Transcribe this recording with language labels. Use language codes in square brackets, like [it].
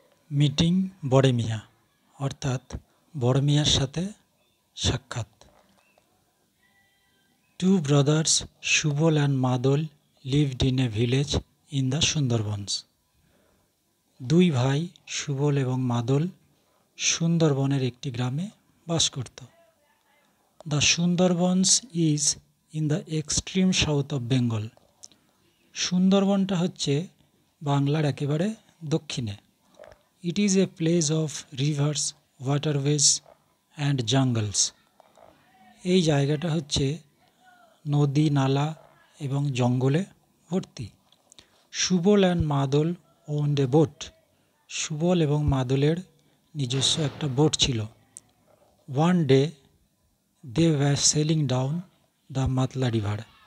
[bn] Meeting বড়ে মিয়া অর্থাৎ বড় মিয়ার সাথে সাক্ষাৎ। [en] Two brothers Shubol and Madol lived in a village in the Sundarbans. [bn] দুই ভাই সুবল এবং মাদল সুন্দরবনের একটি গ্রামে বাস করত। [en] The Sundarbans is in the extreme south of Bengal. [bn] সুন্দরবনটা হচ্ছে বাংলার একেবারে দক্ষিণে। [en] It is a place of rivers, waterways and jungles. [bn] এই জায়গাটা হচ্ছে নদী, নালা এবং জঙ্গলে ভর্তি। [en] Subal and Madal owned a boat. [bn] সুবল এবং মাদলের নিজস্ব একটা বোট ছিল। [en] One day they were sailing down the Matla river.